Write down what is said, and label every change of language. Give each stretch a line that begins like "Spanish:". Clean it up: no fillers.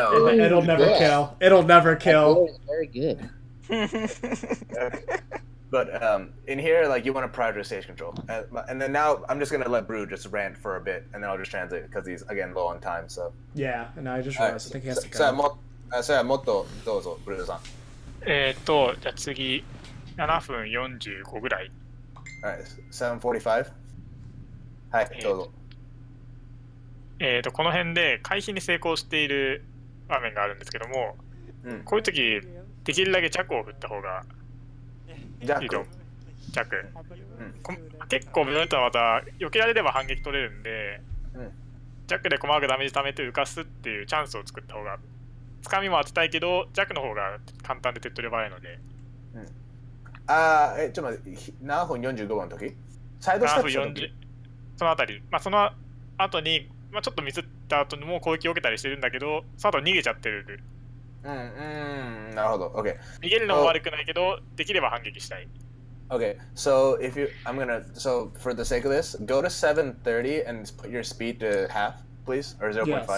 English: no, it'll never kill. It'll never kill. Very good. But in here, like you want to prioritize stage control, and then now I'm just gonna let Brew just rant for a bit, and then I'll just translate because he's again low on time. So yeah, and I just realized I think he has to go.
Japanese: さあもっとどうぞブルーさん。じゃあ次7分45ぐらい。 Alright, 7:45. はい、どうぞ。この辺で回避に成功している場面があるんですけども、こういう時できるだけジャクを振った方がいいと思う。ジャク。結構ベヨネッタはまた避けられれば反撃取れるんで、ジャクで細かくダメージ貯めて浮かすっていうチャンスを作った方が、つかみも当てたいけどジャクの方が簡単で手っ取り早いので。ちょっと待って、7分45分の時？サイドステップした時？そのあたり、その後に、ちょっとミスった後にも攻撃を受けたりしてるんだけど、その後逃げちゃってる。なるほど。OK。逃げるのも悪くないけど、できれば反撃したい。
English: Okay, so so for the sake of this, go to 7:30 and put your speed to half, please, or 0.5.